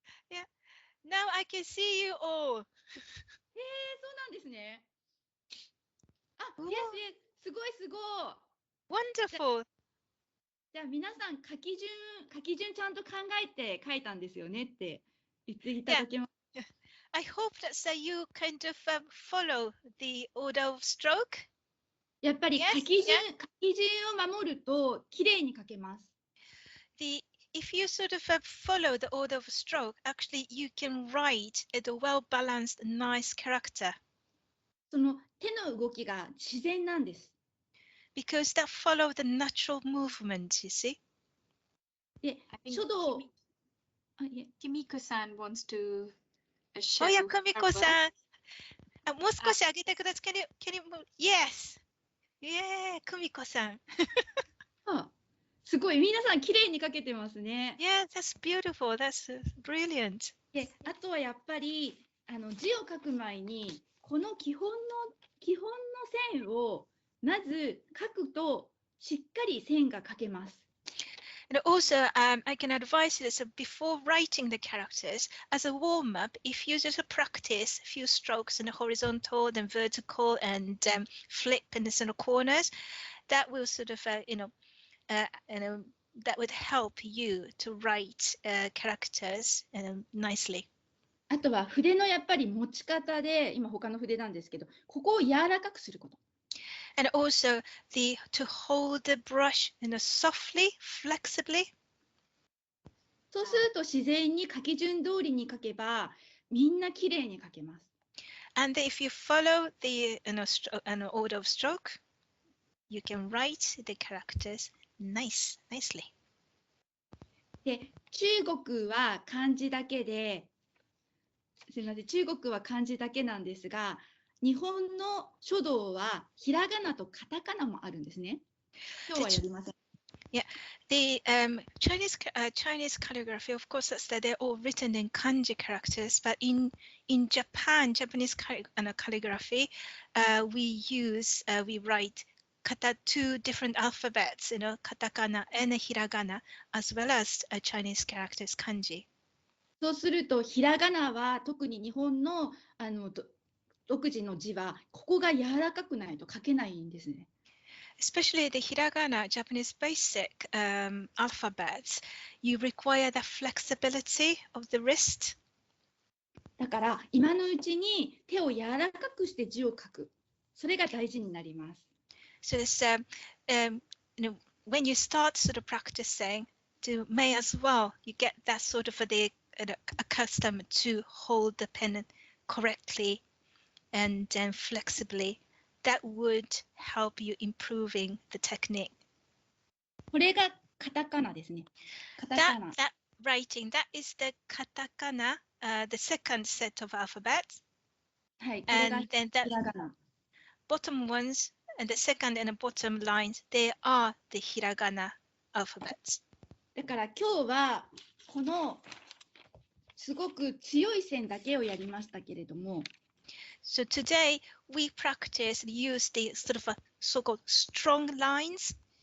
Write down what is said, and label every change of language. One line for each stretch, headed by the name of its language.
English: Yeah. Now I can see you all.
Japanese: そうなんですね。Yes. すごい。
English: Wonderful.
Japanese: じゃあ皆さん書き順ちゃんと考えて書いたんですよねって言っていただけます。
English: Yeah. I hope that you kind of follow the order of stroke.
Japanese: やっぱり書き順を守るときれいに書けます。
English: If you sort of follow the order of stroke, actually you can write a well-balanced, nice character.
Japanese: その手の動きが自然なんです。
English: Because that follow the natural movement, you see.
Japanese: で、書道。
English: Kimiko-san wants to show. Oh yeah, Kimiko-san.
Japanese: もう少し上げてください。
English: Can you move? Yes. Yeah, 久美子さん。
Japanese: あ、すごい、皆さん綺麗に書けてますね。
English: Yeah, that's beautiful. That's brilliant.
Japanese: で、あとはやっぱり字を書く前にこの基本の線をまず書くとしっかり線が書けます。
English: And also, I can advise you this before writing the characters, as a warm-up, if you just practice a few strokes in the horizontal, then vertical, and flip in the sort of corners, that will sort of, that would help you to write characters nicely.
Japanese: あとは筆のやっぱり持ち方で、今他の筆なんですけど、ここを柔らかくすること。
English: And also to hold the brush softly, flexibly.
Japanese: そうすると自然に書き順通りに書けばみんな綺麗に書けます。
English: And if you follow the order of stroke, you can write the characters nicely.
Japanese: で、中国は漢字だけで、すみません、中国は漢字だけなんですが、日本の書道はひらがなとカタカナもあるんですね。今日はやりません。
English: Yeah, the Chinese calligraphy, of course, that's that they're all written in kanji characters. But in Japanese calligraphy, we write two different alphabets, katakana and hiragana, as well as Chinese characters, kanji.
Japanese: そうするとひらがなは特に日本の独自の字はここが柔らかくないと書けないんですね。
English: Especially the hiragana, Japanese basic alphabets, you require the flexibility of the wrist.
Japanese: だから今のうちに手を柔らかくして字を書く。それが大事になります。
English: So it's, when you start sort of practicing, may as well you get that sort of accustomed to hold the pen correctly and then flexibly. That would help you improving the technique.
Japanese: これがカタカナですね。カタカナ。
English: That writing, that is the katakana, the second set of alphabets.
Japanese: はい、これが
English: And then the
Japanese: ひらがな。
English: bottom ones and the second and the bottom lines, they are the hiragana alphabets.
Japanese: だから今日はこのすごく強い線だけをやりましたけれども。
English: So today we practice and use the sort of so-called strong lines.